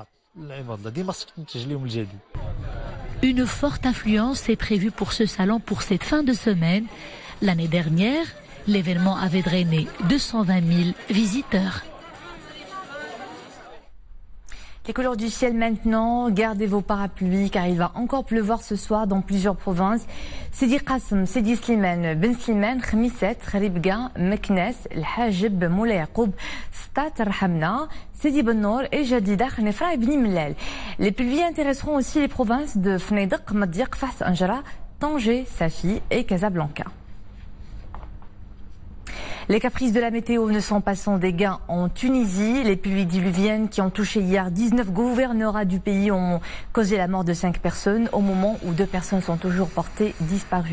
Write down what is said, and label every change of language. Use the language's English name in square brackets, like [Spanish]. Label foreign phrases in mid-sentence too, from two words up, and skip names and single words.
[French] Une forte affluence est prévue pour ce salon pour cette fin de semaine. L'année dernière, l'événement avait drainé 220 000 visiteurs. Les couleurs du ciel maintenant, gardez vos parapluies car il va encore pleuvoir ce soir dans plusieurs provinces. Sidi Qassem, Sidi Slimane, Ben Slimane, Khmisset, Kharibga, Meknes, El Hajib, Moulay Yacoub, Stat Rahamna, Sidi Bennour et Jadida, Khnefra et Bni Mellal. Les pluies intéresseront aussi les provinces de Fneidak, Madiq, Fas Anjara, Tanger, Safi et Casablanca. Les caprices de la météo ne sont pas sans dégâts en Tunisie. Les pluies diluviennes qui ont touché hier 19 gouvernorats du pays ont causé la mort de 5 personnes au moment où 2 personnes sont toujours portées disparues.